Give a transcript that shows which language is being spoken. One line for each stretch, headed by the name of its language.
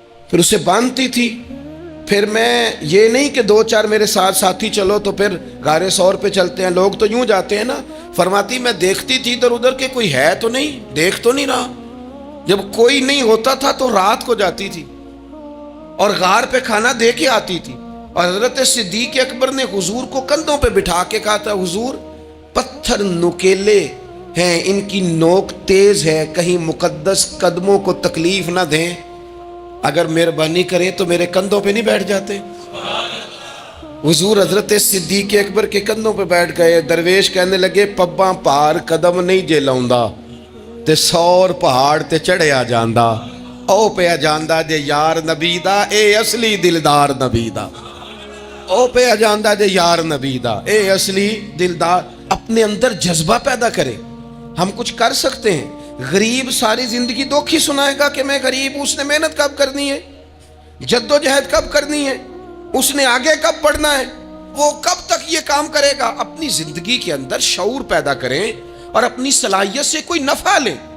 Urdu: پھر اسے باندھتی تھی، پھر میں یہ نہیں کہ 2 4 میرے ساتھ ساتھی چلو تو پھر غار سور پہ چلتے ہیں، لوگ تو یوں جاتے ہیں نا۔ فرماتی میں دیکھتی تھی ادھر ادھر کہ کوئی ہے تو نہیں، دیکھ تو نہیں رہا۔ جب کوئی نہیں ہوتا تھا تو رات کو جاتی تھی اور غار پہ کھانا دے کے آتی تھی، اور حضرت صدیق اکبر نے حضور کو کندھوں پہ بٹھا کے کہا تھا حضور پتھر نکیلے ہیں، ان کی نوک تیز ہے، کہیں مقدس قدموں کو تکلیف نہ دیں۔ اگر مہربانی کریں تو میرے کندھوں پہ نہیں بیٹھ جاتے؟ حضور حضرت صدیق اکبر کے کندھوں پہ بیٹھ گئے. درویش کہنے لگے
Punjabi: پباں پار قدم نہیں جے لاؤندا تے سور پہاڑ تے چڑھیا جاندا. او پیا جاندا جے یار نبی دا اے اصلی دلدار نبی دا. او پیا جاندا جے یار نبی دا اے اصلی دلدار.
Urdu: اپنے اندر جذبہ پیدا کرے. ہم کچھ کر سکتے ہیں. غریب ساری زندگی دکھ ہی سنائے گا کہ میں غریب ہوں. اس نے محنت کب کرنی ہے؟ جد و جہد کب کرنی ہے؟ اس نے آگے کب بڑھنا ہے؟ وہ کب تک یہ کام کرے گا؟ اپنی زندگی کے اندر شعور پیدا کریں اور اپنی صلاحیت سے کوئی نفع لیں.